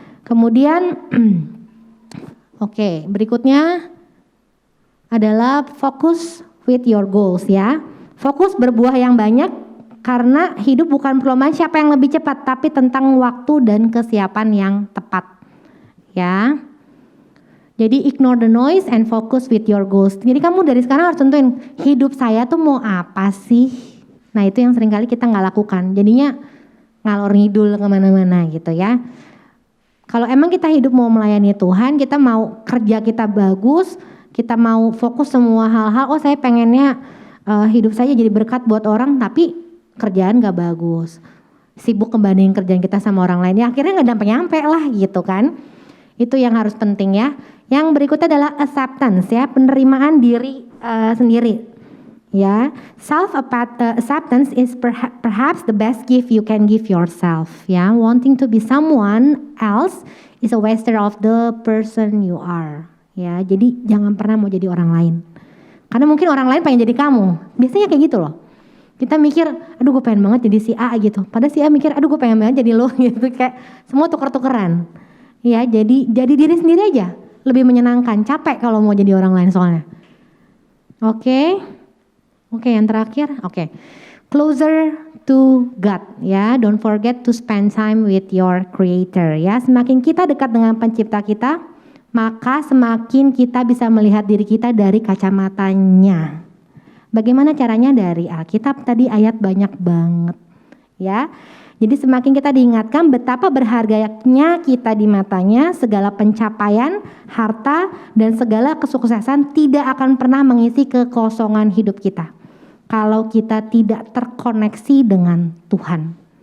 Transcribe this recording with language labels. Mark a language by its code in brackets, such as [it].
[id] Kemudian oke, berikutnya adalah fokus [en] with your goals, [id] ya. Fokus berbuah yang banyak, karena hidup bukan perlombaan siapa yang lebih cepat, tapi tentang waktu dan kesiapan yang tepat. Ya. [en] Jadi ignore the noise and focus with your goals. [id] Jadi kamu dari sekarang harus tentuin hidup saya tuh mau apa sih. Nah itu yang seringkali kita nggak lakukan. Jadinya ngalor ngidul kemana-mana gitu ya. Kalau emang kita hidup mau melayani Tuhan, kita mau kerja kita bagus, kita mau fokus semua hal-hal. Oh saya pengennya hidup saya jadi berkat buat orang, tapi kerjaan gak bagus, sibuk ngebandingin kerjaan kita sama orang lain, ya akhirnya gak nyampe lah gitu kan. Itu yang harus penting ya. Yang berikutnya adalah acceptance, ya, penerimaan diri sendiri, ya. [en] Acceptance is perhaps the best gift you can give yourself, ya. Wanting to be someone else is a waster of the person you are, ya. [id] Jadi jangan pernah mau jadi orang lain, karena mungkin orang lain pengen jadi kamu. Biasanya kayak gitu loh. Kita mikir, aduh gue pengen banget jadi si A gitu. Padahal si A mikir, aduh gue pengen banget jadi lo gitu. Kayak semua tuker-tukeran. Ya, jadi diri sendiri aja. Lebih menyenangkan, capek kalau mau jadi orang lain soalnya. Oke, yang terakhir, [en] closer to God, [id] ya. [en] Don't forget to spend time with your creator, ya. [id] Semakin kita dekat dengan pencipta kita, maka semakin kita bisa melihat diri kita dari kacamatanya. Bagaimana caranya? Dari Alkitab tadi ayat banyak banget, ya. Jadi semakin kita diingatkan betapa berharganya kita di matanya, segala pencapaian, harta, dan segala kesuksesan tidak akan pernah mengisi kekosongan hidup kita kalau kita tidak terkoneksi dengan Tuhan.